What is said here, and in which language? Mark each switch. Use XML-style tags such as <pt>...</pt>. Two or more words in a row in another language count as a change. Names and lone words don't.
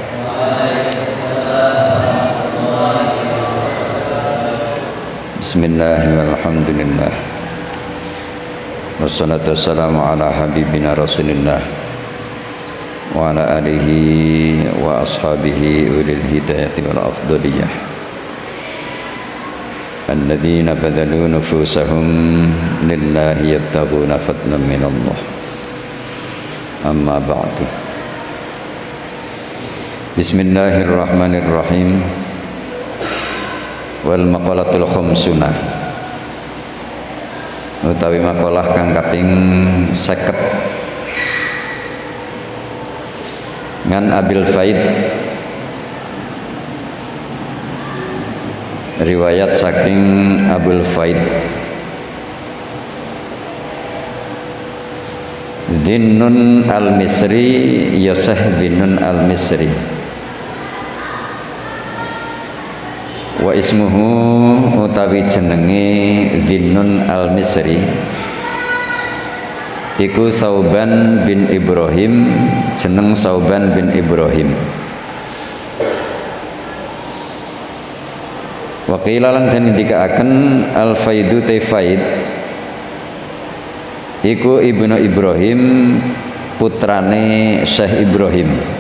<ar>Bismillahirrahmanirrahim. الحمد لله. والصلاة والسلام على حبيبنا رسول الله وعلى آله وأصحابه أولي الهداية والأفضلية الذين بذلوا نفوسهم لله يبتغون فضلا من الله. أما بعد. Bismillahirrahmanirrahim. والمقالة الخمسون,</ar> <jv>utawi makalah kang kaping 50 ngan Abil Faid, riwayat saking Abul Faid Dhinnun al-Misri, Yasah Dhinnun al-Misri,</jv> <ar>واسمه</ar> <jv>utawi jenenge Dhinnun al-Misri iku Sauban bin Ibrahim, jeneng Sauban bin Ibrahim.</jv> <ar>وقيل</ar> <jv>lan den ndikaaken al-Faidu Faid iku ibnu Ibrahim, putrane Syekh Ibrahim.</jv>